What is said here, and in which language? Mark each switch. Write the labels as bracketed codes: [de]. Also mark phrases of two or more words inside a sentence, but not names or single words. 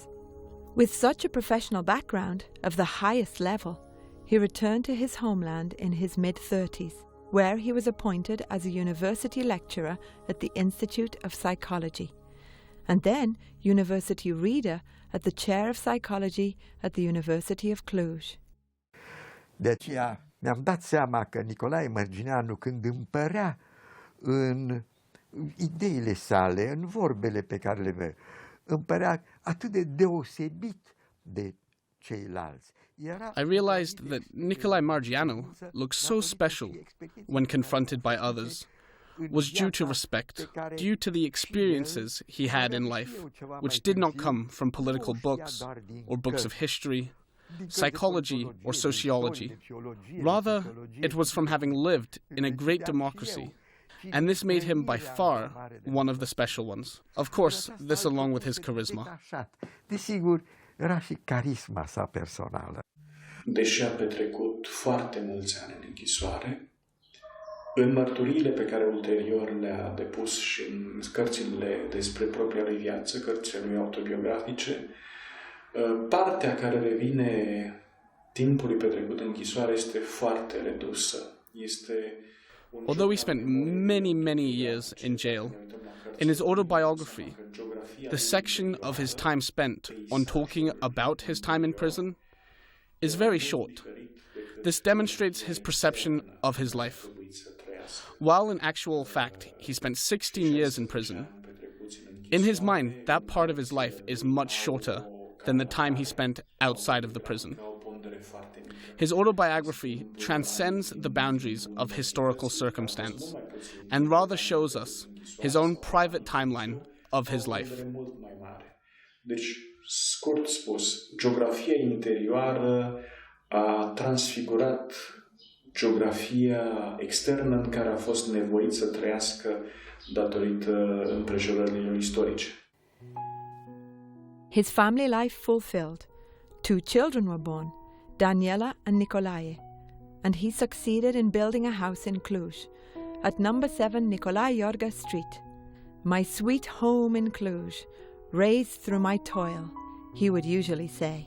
[en] With such a professional background of the highest level, he returned to his homeland in his mid-30s, where he was appointed as a university lecturer at the Institute of Psychology, and then university reader at the Chair of Psychology at the University of Cluj. [ro] De aceea mi-am dat seama că Nicolae Margineanu, când împărea în ideile sale, în vorbele pe care le avea, împărea atât de deosebit de ceilalți. [en] I realized that Nicolae Margineanu looked so special when confronted by others was due to respect, due to the experiences he had in life, which did not come from political books or books of history, psychology or sociology. Rather, it was from having lived in a great democracy, and this made him by far one of the special ones. Of course, this along with his charisma. [ro] Desigur, era și carisma sa personală. Deși a petrecut foarte mulți ani în închisoare, în mărturiile pe care ulterior le-a depus și în cărțile despre propria lui viață, cărțile lui autobiografice, partea care revine timpului petrecut în închisoare este foarte redusă. [en] Although he spent many years in jail, in his autobiography, the section of his time spent on talking about his time in prison is very short. This demonstrates his perception of his life. While in actual fact he spent 16 years in prison, in his mind that part of his life is much shorter than the time he spent outside of the prison. His autobiography transcends the boundaries of historical circumstance and rather shows us his own private timeline of his life. [ro] Deci, scurt spus, geografia interioară a transfigurat geografia externă în care a fost nevoit să trăiască datorită împrejurărilor istorice. [en] His family life fulfilled. 2 children were born, Daniela and Nicolae, and he succeeded in building a house in Cluj, at number 7 Nicolae Iorga Street. "My sweet home in Cluj, raised through my toil," he would usually say.